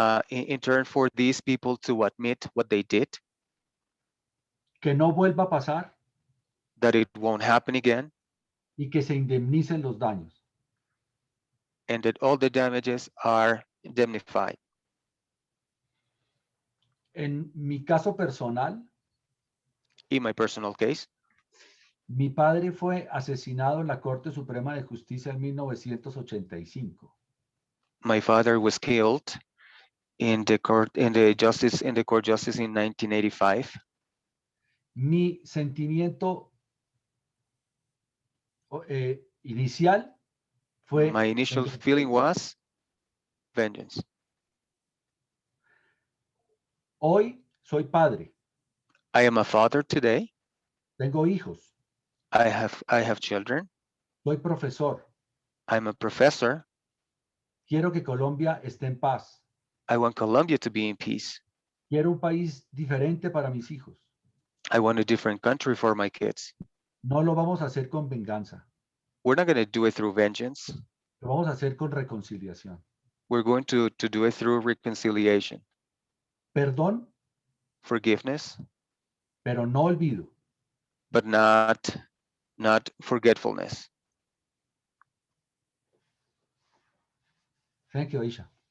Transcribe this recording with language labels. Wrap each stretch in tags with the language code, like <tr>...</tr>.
<en>in turn for these people to admit what they did,</en> <es>que no vuelva a pasar</es> <en>that it won't happen again,</en> <es>y que se indemnicen los daños.</es> <en>and that all the damages are indemnified.</en> <es>En mi caso personal,</es> <en>In my personal case,</en> <es>mi padre fue asesinado en la Corte Suprema de Justicia en 1985.</es> <en>my father was killed in the court justice in 1985.</en> <es>Mi sentimiento inicial fue</es> <en>My initial feeling was vengeance.</en> <es>Hoy soy padre.</es> <en>I am a father today.</en> <es>Tengo hijos.</es> <en>I have children.</en> <es>Soy profesor.</es> <en>I'm a professor.</en> <es>Quiero que Colombia esté en paz.</es> <en>I want Colombia to be in peace.</en> <es>Quiero un país diferente para mis hijos.</es> <en>I want a different country for my kids.</en> <es>No lo vamos a hacer con venganza.</es> <en>We're not going to do it through vengeance.</en> <es>Lo vamos a hacer con reconciliación.</es> <en>We're going to do it through reconciliation.</en> <es>Perdón,</es> <en>Forgiveness,</en> <es>pero no olvido.</es> <en>but not forgetfulness. Thank you, Aisha.</en>